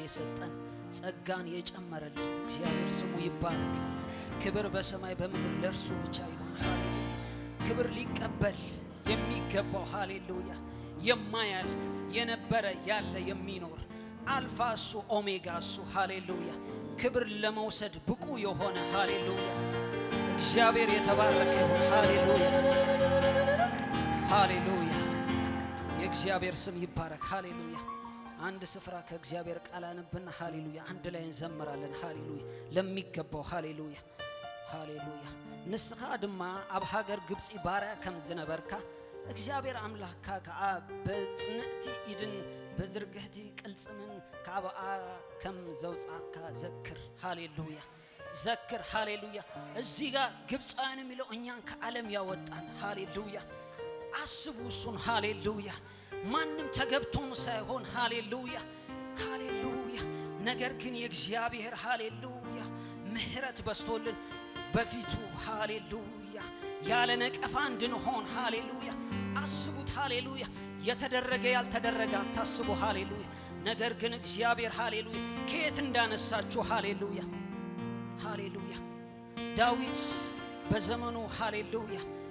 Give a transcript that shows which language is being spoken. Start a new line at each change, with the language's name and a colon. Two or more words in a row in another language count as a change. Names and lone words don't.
Amharic: የሰጠን ጸጋን የጨመረልን እግዚአብሔር ስሙ ይባረክ ክብር በሰማይ በምድር ለእርሱ ብቻ ይሁን ሃሌሉያ ክብር ሊቀበል የሚገባው ሃሌሉያ የማያልፍ የነበረ ያለ የሚኖር አልፋ እሱ ኦሜጋ እሱ ሃሌሉያ ክብር ለመውሰድ ብቁ የሆነ ሃሌሉያ እግዚአብሔር የተባረከ ይሁን ሃሌሉያ ሃሌሉያ የእግዚአብሔር ስም ይባረክ ሃሌሉያ አንድ ስፍራ ከእግዚአብሔር ቃል አንብና ሃሌሉያ አንድ ላይ እንዘምራለን ሃሌሉያ ለሚገባው ሃሌሉያ ሃሌሉያ
Tigrinya: ንስኻ ድማ ኣብ ሃገር ግብጽ ባሪያ ከም ዝነበርካ እግዚአብሔር አምላክካ ከአብ በጽንዕቲ ኢድን በዝርግህቲ ቅልጽምን ከአብአ ከም ዘውጻካ ዘክር
Amharic: ሃሌሉያ ዘክር ሃሌሉያ እዚህ ጋር ግብጻውያን የሚለው እኛን ከዓለም ያወጣን ሃሌሉያ አስቡ እሱን ሃሌሉያ ማንም ተገብቶን ሳይሆን ሃሌሉያ ሃሌሉያ ነገር ግን የእግዚአብሔር ሃሌሉያ ምህረት በስቶልን በፊቱ ሃሌሉያ ያለ ነቀፋ እንድንሆን ሃሌሉያ አስቡት ሃሌሉያ የተደረገ ያልተደረገ አታስቡ ሃሌሉያ ነገር ግን እግዚአብሔር ሃሌሉያ ከየት እንዳነሳችሁ ሃሌሉያ ሃሌሉያ ዳዊት በዘመኑ ሃሌሉያ